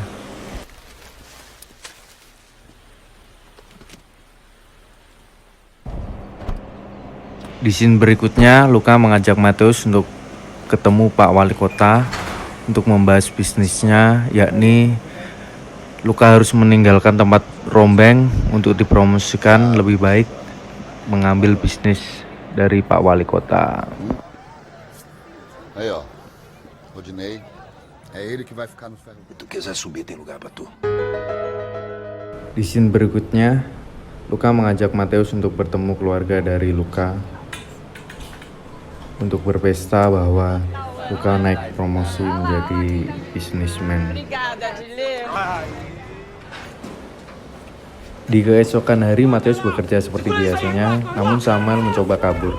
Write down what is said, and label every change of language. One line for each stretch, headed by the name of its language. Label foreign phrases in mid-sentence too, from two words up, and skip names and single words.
Indonesian: Di scene berikutnya, Luka mengajak Matius untuk ketemu Pak Wali Kota untuk membahas bisnisnya, yakni Luka harus meninggalkan tempat rombeng untuk dipromosikan lebih baik mengambil bisnis dari Pak Wali Kota.
Portuguese: Aí, ó. Rodinei. É ele que vai ficar no ferro. Se tu quiser subir, tem lugar pra tu.
Indonesian: Di scene berikutnya, Luka mengajak Matius untuk bertemu keluarga dari Luka untuk berpesta bahwa Luka naik promosi menjadi businessman. Di keesokan hari, Matius bekerja seperti biasanya, namun Samuel mencoba kabur.